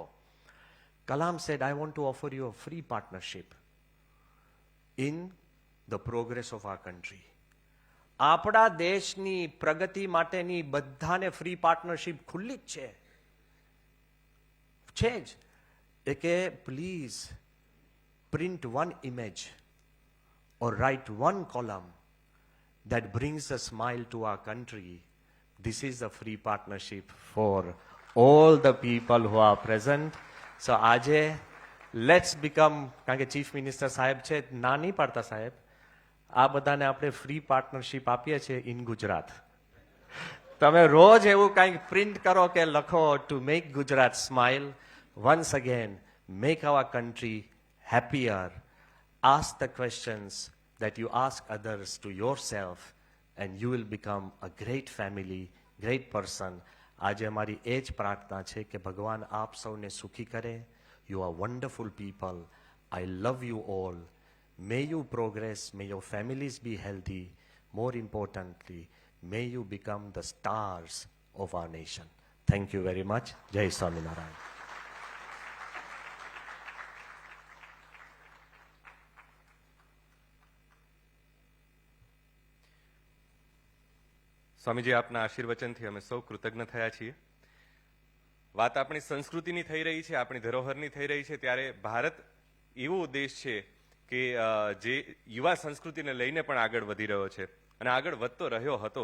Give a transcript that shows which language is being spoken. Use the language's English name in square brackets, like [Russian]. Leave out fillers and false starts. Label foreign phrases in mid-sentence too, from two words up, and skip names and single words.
[English] Kalam said, I want to offer you a free partnership in the progress of our country. [Gujarati] આપણા દેશની પ્રગતિ માટેની બધાને [English] free partnership [Gujarati] ખુલ્લી જ છે જ. [English] A K please print one image or write one column that brings a smile to our country. This is a free partnership for all the people who are present. So આજે let's become, [Gujarati] કારણ કે ચીફ મિનિસ્ટર સાહેબ છે, ના નહીં પાડતા સાહેબ, આ બધાને આપણે [English] free partnership [Gujarati] આપીએ છીએ [English] in Gujarat. [Gujarati] તમે રોજ એવું કંઈક પ્રિન્ટ કરો કે લખો, [English] to make Gujarat smile. once again, make our country happier. Ask the questions that you ask others to yourself and you will become a great family, great person. આજે અમારી એ જ પ્રાર્થના છે કે ભગવાન આપ સૌને સુખી કરે. You are wonderful people. I love you all. May you progress. May your families be healthy. More importantly, may you become the stars of our nation. Thank you very much. Jai Swaminarayan. [Gujarati] સ્વામીજી, આપના આશીર્વચનથી અમે સૌ કૃતજ્ઞ થયા છીએ. વાત આપણી સંસ્કૃતિની થઈ રહી છે, આપણી ધરોહરની થઈ રહી છે, ત્યારે ભારત એવો દેશ છે કે જે યુવા સંસ્કૃતિને લઈને પણ આગળ વધી રહ્યો છે અને આગળ વધતો રહ્યો હતો.